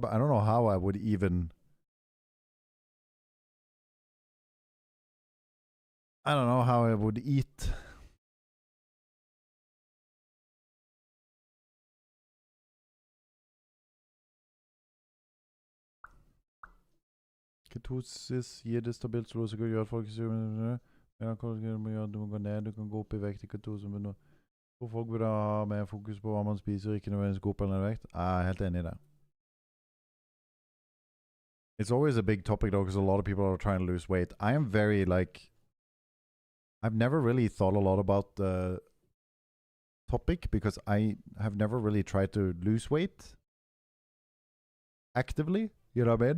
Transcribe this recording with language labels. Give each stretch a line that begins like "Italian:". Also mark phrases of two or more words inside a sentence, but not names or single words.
English: I don't know how I would even... I don't know how I would eat.
Norwegian: Ketosis gir det stabilt blodsukker og gjør at folk du må gå ned, du kan gå opp i vekt i ketose, men folk burde ha mer fokus på hva man spiser, ikke nødvendigvis gå opp eller ned i vekt. Jeg er helt enig i det.
English: It's always a big topic though, because a lot of people are trying to lose weight. I am very like, I've never really thought a lot about the topic because I have never really tried to lose weight actively, you know what I mean?